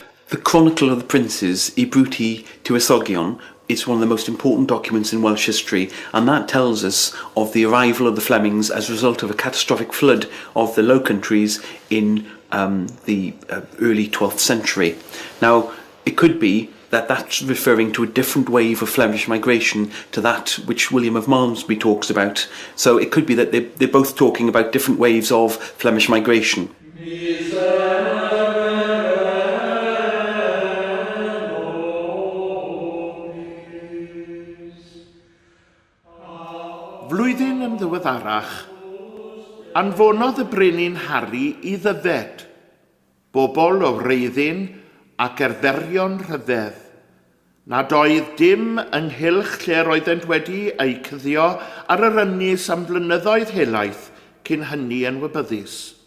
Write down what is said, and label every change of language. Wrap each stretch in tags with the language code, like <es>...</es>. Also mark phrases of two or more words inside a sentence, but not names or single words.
<en>The Chronicle of the Princes, I Bruti Tywysogion, is one of the most important documents in Welsh history, and that tells us of the arrival of the Flemings as a result of a catastrophic flood of the Low Countries in the early 12th century. Now, it could be that that's referring to a different wave of Flemish migration to that which William of Malmesbury talks about. So it could be that they're both talking about different waves of Flemish migration.</en> <cy>Flwyddyn yn ddiweddarach, anfonodd y brenin Harry I ddyfed, bobl o wreiddyn ac erferion rhyfedd, nad oedd dim ynghylch lle roeddent wedi ei cyddio ar yr ynys am flynyddoedd helaeth cyn hynny yn wybyddus.</cy>